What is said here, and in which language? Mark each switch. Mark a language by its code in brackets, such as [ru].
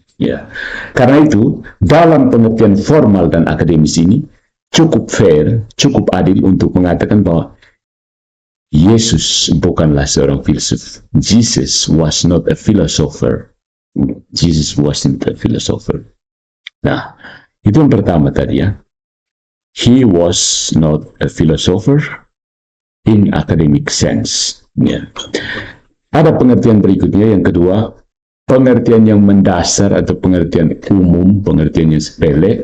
[id] Ya, karena itu dalam pengertian formal dan akademis ini cukup fair, cukup adil untuk mengatakan bahwa Yesus bukanlah seorang filsuf. [en] Jesus was not a philosopher. Jesus wasn't a philosopher. [id] Nah, itu yang pertama tadi, ya. [en] He was not a philosopher in academic sense. [id] Ya. Ada pengertian berikutnya yang kedua, pengertian yang mendasar atau pengertian umum, pengertian yang sepele.